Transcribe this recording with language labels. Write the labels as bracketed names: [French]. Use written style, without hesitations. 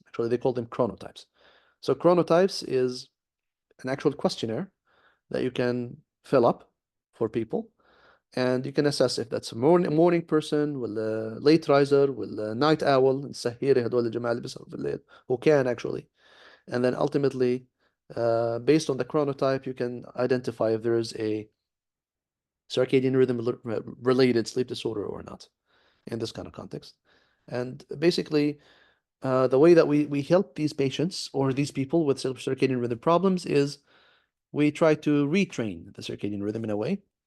[English] Actually, they call them chronotypes. So chronotypes is an actual questionnaire that you can fill up for people. and you can assess if that's a morning person [Arabic] ولا [English] late riser ولا night owl. [Arabic] السهيري هدول الجماعة اللي بيسهروا بالليل [English] who can actually. And then ultimately, based on the chronotype, you can identify if there is a circadian rhythm related sleep disorder or not in this kind of context. And basically, the way that we help these patients or these people with circadian rhythm problems is we try to retrain the circadian rhythm in a way.